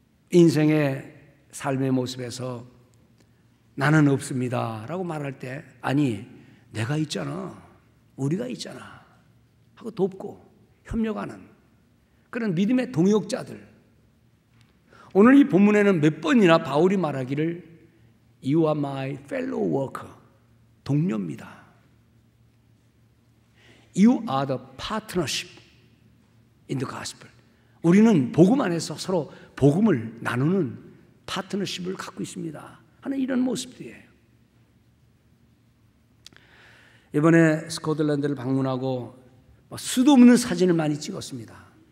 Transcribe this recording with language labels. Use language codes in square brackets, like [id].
[ko] 인생의 삶의 모습에서 나는 없습니다 라고 말할 때, 아니 내가 있잖아, 우리가 있잖아 하고 돕고 협력하는 그런 믿음의 동역자들. 오늘 이 본문에는 몇 번이나 바울이 말하기를 [en] You are my fellow worker, [ko] 동료입니다. [en] You are the partnership in the gospel. [ko] 우리는 복음 안에서 서로 복음을 나누는 파트너십을 갖고 있습니다 하는 이런 모습들이에요. 이번에 스코틀랜드를 방문하고 수도 없는 사진을 많이 찍었습니다.